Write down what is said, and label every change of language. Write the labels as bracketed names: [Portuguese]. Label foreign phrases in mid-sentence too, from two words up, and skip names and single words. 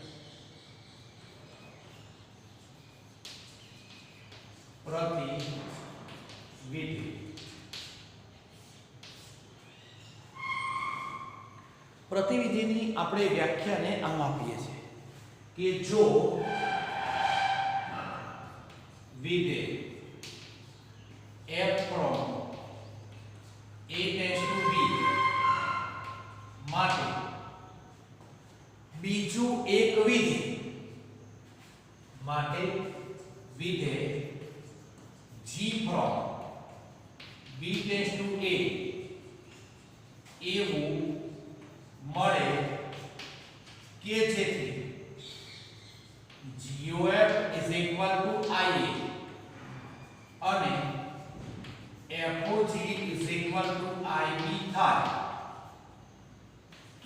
[Gujarati] પ્રતિવિધેય પ્રતિવિધિની આપણે વ્યાખ્યાને આમ આપીએ છીએ કે જો વિધેય [English] f from a tends to b [Gujarati] માટે બીજું એક વિધેય માટે વિધેય [English] g from b tends to a [Gujarati] એવું મળે કે જેથી [English] GOF is equal to IA [Gujarati] અને [English] FOG is equal to IB [Gujarati] થાય.